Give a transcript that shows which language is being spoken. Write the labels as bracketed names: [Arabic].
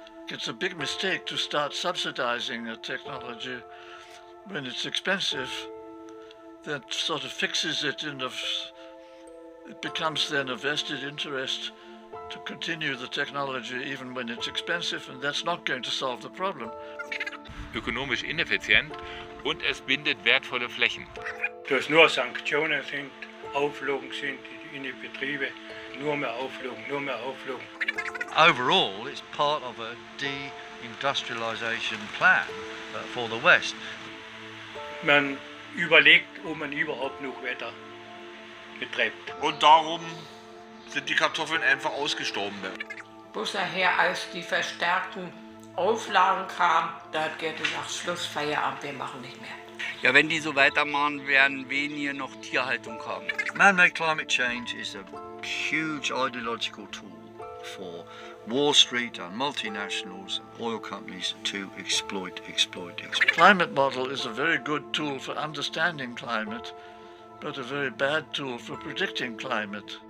[English] It's a big mistake to start subsidizing a technology when it's expensive, that sort of fixes it it becomes then a vested interest to continue the technology even when it's expensive, and that's not going to solve the problem. [German] Ökonomisch ineffizient und es bindet wertvolle Flächen. Dass nur Sanktionen sind, Auflagen sind in die Betriebe, nur mehr Auflagen. [English] Overall, it's part of a deindustrialization plan for the West. [German] Man überlegt, ob man überhaupt noch weiter betreibt. Und darum sind die Kartoffeln einfach ausgestorben. Bloß nachher, als die verstärkten Auflagen kamen, da hat Gerd gesagt, Schluss, Feierabend, wir machen nicht mehr. Ja, wenn die so weitermachen, werden weniger noch Tierhaltung haben. [English] Man-made climate change is a huge ideological tool for Wall Street and multinationals and oil companies to exploit. Climate model is a very good tool for understanding climate, but a very bad tool for predicting climate.